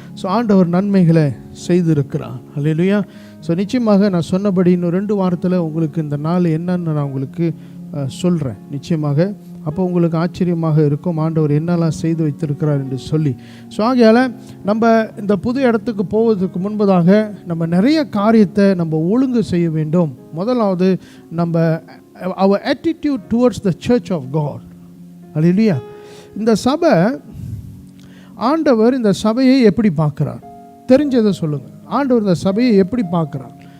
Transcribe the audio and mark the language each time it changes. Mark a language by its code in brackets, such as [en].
[ta] So ஆண்டவர் நன்மைகளை செய்திருக்கிறார். அல்லேலூயா. ஸோ நிச்சயமாக நான் சொன்னபடி இன்னும் 2 வாரத்தில் உங்களுக்கு இந்த நாள் என்னன்னு நான் உங்களுக்கு சொல்கிறேன் நிச்சயமாக. அப்போ உங்களுக்கு ஆச்சரியமாக இருக்கும் ஆண்டவர் என்னெல்லாம் செய்து வைத்திருக்கிறார் என்று சொல்லி. ஸோ ஆகையால் நம்ம இந்த புது இடத்துக்கு போவதற்கு முன்பதாக நம்ம நிறைய காரியத்தை நம்ம ஒழுங்கு செய்ய வேண்டும். முதலாவது நம்ம [en] our attitude towards the church of God. [ta] அல்லேலூயா. இந்த சபை, ஆண்டவர் இந்த சபையை எப்படி பார்க்கிறார்? தெரிஞ்சதை சொல்லுங்கள். ஆண்டவர் இந்த சபையை எப்படி பார்க்கிறார்?